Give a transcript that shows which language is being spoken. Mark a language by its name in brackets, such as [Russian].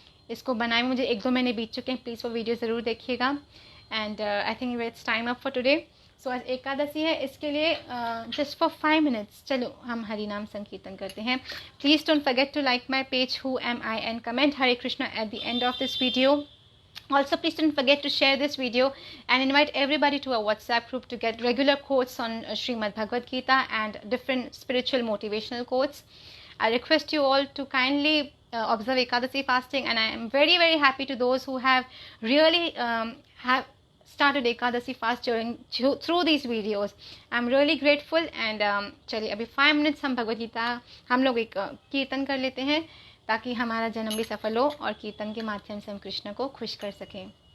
[Hindi] इसको बनाए मुझे 1-2 महीने बीत चुके हैं, प्लीज़ वो वीडियो ज़रूर देखिएगा। [English] And I think it's time up for today. [Hindi] सो आज एकादशी है, इसके लिए जस्ट फॉर 5 मिनट्स चलो हम हरि नाम संकीर्तन करते हैं। [English] Please don't forget to like my page who am I and comment Hare Krishna at the end of this video. Also, please don't forget to share this video and invite everybody to our WhatsApp group to get regular quotes on Srimad Bhagavad Gita and different spiritual motivational quotes. I request you all to kindly observe Ekadasi fasting, and I am very, very happy to those who have really have started Ekadasi fast through these videos. I'm really grateful. [Hindi] And चलिए अभी 5 minutes हम भगवद गीता हम लोग एक कीर्तन कर लेते हैं ताकि हमारा जन्म भी सफल हो और कीर्तन के माध्यम से हम कृष्ण को खुश कर सकें।